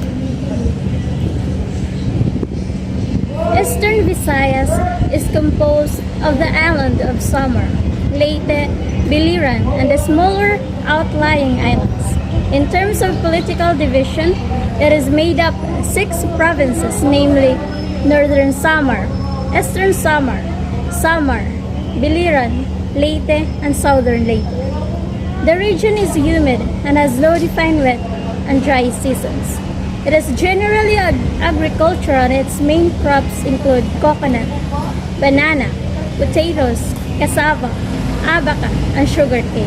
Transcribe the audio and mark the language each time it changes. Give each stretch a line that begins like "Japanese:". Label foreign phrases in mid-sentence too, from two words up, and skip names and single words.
English: Eastern Visayas is composed of the island of Samar, Leyte, Biliran, and the smaller outlying islands. In terms of political division, it is made up of 6 provinces, namely Northern Samar, Eastern Samar, Samar, Biliran, Leyte, and Southern Leyte. The region is humid and has no defined wet and dry seasons. It is generally agricultural and its main crops include coconut, banana, potatoes, cassava, abaca, and sugarcane.